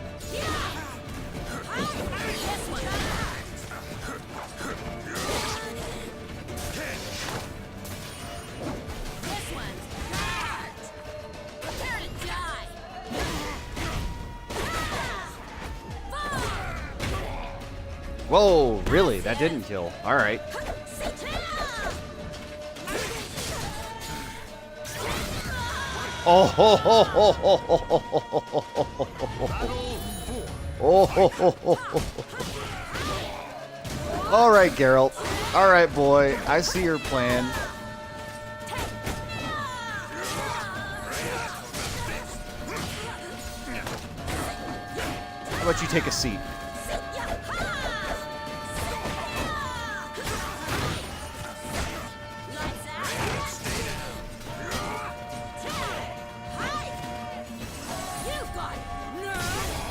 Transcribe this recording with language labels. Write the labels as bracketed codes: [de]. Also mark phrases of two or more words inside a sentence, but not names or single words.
[en] This one. This one's hurt. Prepare to die. Whoa, really? That didn't kill. Alright. Oh ho ho ho ho ho ho ho ho ho. Oh ho ho ho ho. Alright, Geralt. Alright, boy. I see your plan. How about you take a seat? You've got nerve.